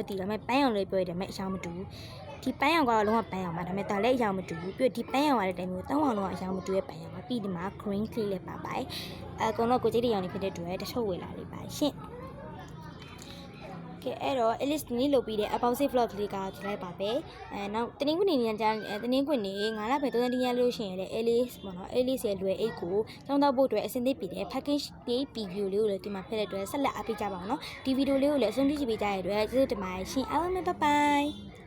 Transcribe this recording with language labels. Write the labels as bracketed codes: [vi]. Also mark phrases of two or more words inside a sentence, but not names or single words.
[my] သိတော့မဲ့ပန်းရောင်လေးပြောရတယ်မဲ့အရောင်မတူဘူးဒီပန်းရောင်ကတော့လုံးဝပန်းရောင်ပါဒါပေမဲ့ဒါလည်းအရောင်မတူဘူးပြီးဒီပန်းရောင်ရတဲ့တိုင်မျိုး3 အောင်လုံးဝအရောင်မတူရဲ့ပန်းရောင်ပါပြီးဒီမှာ [en] green clay [my] လေးပါပါတယ်။အကုန်လုံးကိုကြိတ်တဲ့ရောင်လေးဖြစ်တဲ့အတွက်တချို့ဝယ်လာလေးပါရှင်။ကဲအဲ့တော့ Alice ဒီနေ့လုပ်ပြီးတဲ့ [en] about safe vlog [my] လေးကဒီလိုက်ပါပဲနောက်တနင်္ဂနွေနေ့ညတနင်္ဂနွေနေ့9လပိုင်း30ရက်လို့ရှိရင်လည်း Alice ပေါ့နော် Alice ရဲ့လွယ်အိတ်ကိုတောင်းတဖို့အတွက်အဆင်သင့်ပြီးတဲ့ package လေး preview လေးကိုလည်းဒီမှာဖက်တဲ့အတွက်ဆက်လက်အားပေးကြပါအောင်နော်ဒီဗီဒီယိုလေးကိုလည်းအဆုံးထိကြည့်ပေးကြရတဲ့အတွက်ကျေးဇူးတင်ပါတယ်ရှင်အားလုံးပဲ [en] bye bye